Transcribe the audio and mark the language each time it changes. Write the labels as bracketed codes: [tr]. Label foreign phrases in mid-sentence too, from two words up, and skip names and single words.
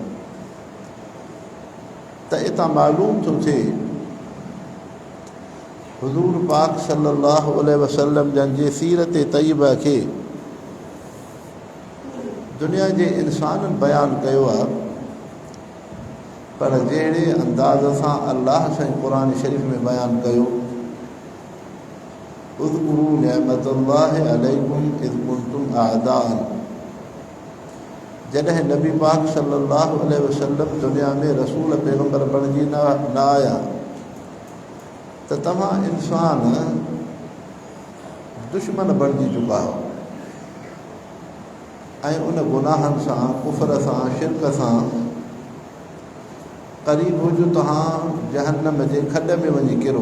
[sd] त इतां मालूम थो थिए हुज़ूर पाक [ar] صلى الله عليه وسلم [sd] जी सीरत तइब खे दुनिया जे इंसाननि बयानु कयो आहे, पर जहिड़े अंदाज़ सां अल्लाह साईं क़ुरान शरीफ़ में बयानु कयो, [ar] اذكروا نعمة الله عليكم إذ كنتم أعداء, [sd] जॾहिं नबी पाक [ar] صلى الله عليه وسلم [sd] दुनिया में रसूल पैगम्बर बणिजी न आया त तव्हां इंसान दुश्मन बणिजी चुका हो ऐं उन गुनाहनि सां कुफ़र सां शिरक सां क़रीब हुजो तव्हां जहन्नम जे खॾ में वञी किरो।